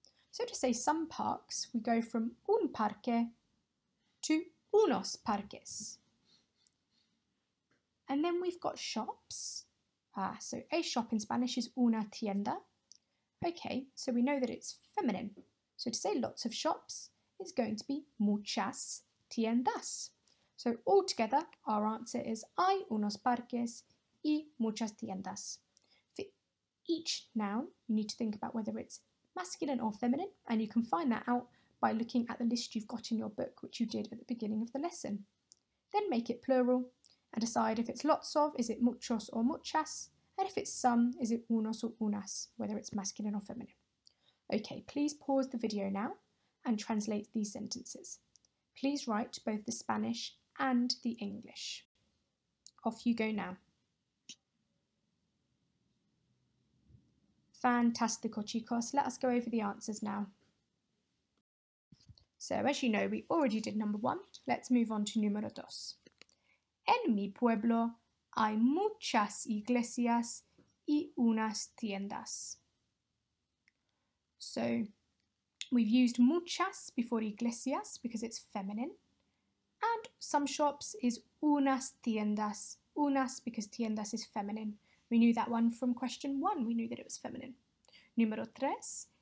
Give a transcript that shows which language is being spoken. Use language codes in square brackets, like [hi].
[en] So to say some parks, we go from un parque to unos parques. And then we've got shops. So a shop in Spanish is una tienda. Okay, so we know that it's feminine. So to say lots of shops is going to be muchas tiendas. So altogether, our answer is hay unos parques y muchas tiendas. For each noun, you need to think about whether it's masculine or feminine, and you can find that out by looking at the list you've got in your book, which you did at the beginning of the lesson. Then make it plural and decide if it's lots of, is it muchos or muchas, and if it's some, is it unos or unas, whether it's masculine or feminine. Okay, please pause the video now and translate these sentences. Please write both the Spanish and the English. Off you go now. Fantastico, chicos. Let us go over the answers now. So, as you know, we already did number 1. Let's move on to número 2. [es] En mi pueblo hay muchas iglesias y unas tiendas. [en] So, we've used muchas before iglesias because it's feminine. And some shops is unas tiendas. Unas because tiendas is feminine. We knew that one from question 1. We knew that it was feminine. Número 3.